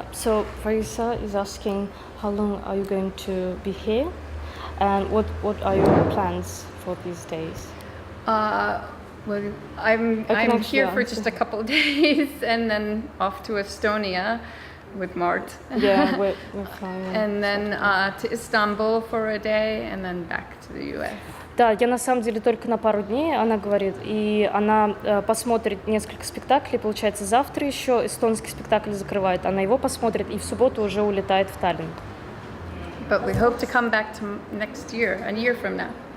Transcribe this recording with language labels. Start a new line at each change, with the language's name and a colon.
English: So Raisa is asking how long are you going to be here, and what are your plans for these days? Well, I'm here for just a couple of days, and then off to Estonia with Mart. Yeah, we're flying. And then to Istanbul for a day, and then back to the US.
Russian: Да, я на самом деле только на пару дней, она говорит, и она посмотрит несколько спектаклей, получается, завтра еще эстонский спектакль закрывает, она его посмотрит и в субботу уже улетает в Таллин.
English: But we hope to come back to next year, a year from now.